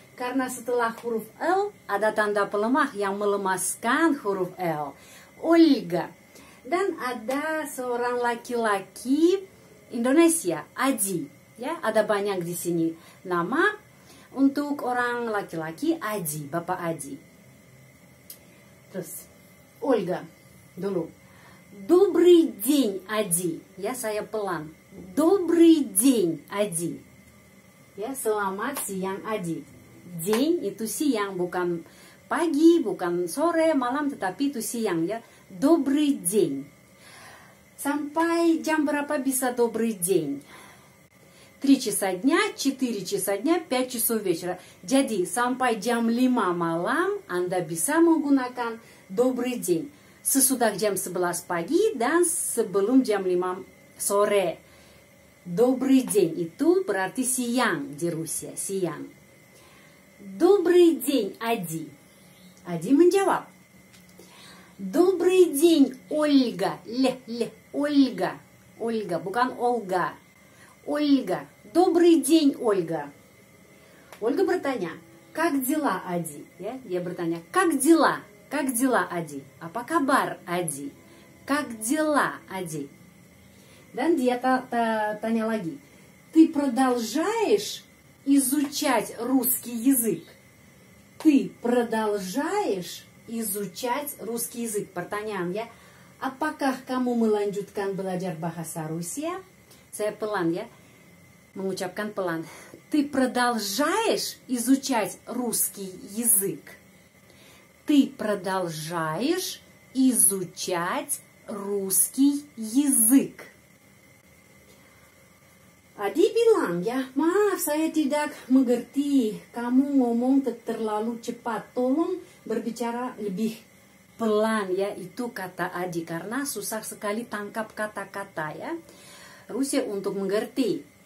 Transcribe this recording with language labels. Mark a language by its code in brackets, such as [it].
[id] Karena setelah huruf L ada tanda pelemah yang melemaskan huruf L. Olga. Dan ada seorang laki-laki Indonesia, Aji. Ya, ada banyak di sini. Nama untuk orang laki-laki Aji, Bapak Aji. Terus Olga dulu. [ru] Добрый день, Aji. [id] Ya, saya pelan. [ru] Добрый день, Aji. [id] Ya, selamat siang, Aji. Ding itu siang, bukan pagi, bukan sore, malam, tetapi itu siang ya. [ru] Добрый день. [id] Sampai jam berapa bisa [ru] добрый день? 3 часа дня, 4 часа дня, 5 часов вечера. [id] Jadi sampai jam 5 malam Anda bisa menggunakan [ru] добрый день. [id] Sesudah jam 11 pagi dan sebelum jam 5 sore. [ru] Добрый день [id] itu berarti siang di Rusia, siang. [ru] Добрый день, Ади. [id] Ади menjawab. [ru] Добрый день, Ольга. Ольга. [id] Ольга, bukan Olga. [ru] Ольга. Добрый день, Ольга. Ольга [id] bertanya, [ru] как дела, Ади? [id] Ya, dia bertanya, [ru] как дела? Как дела, Ади? [id] Apa kabar, Ади? [ru] Как дела, Ади? [id] Dan dia tanya lagi, [ru] ты продолжаешь изучать русский язык? Ты продолжаешь изучать русский язык? [id] Pertanyaan ya. Apakah kamu melanjutkan belajar bahasa Rusia? Saya pelan ya. Mengucapkan pelan. [ru] Ты продолжаешь изучать русский язык? Ты продолжаешь изучать русский язык? [id] Adi bilang ya, maaf saya tidak mengerti, kamu ngomong terlalu cepat, tolong berbicara lebih pelan ya, itu kata Adi karena susah sekali tangkap kata-kata ya, Rusia untuk mengerti.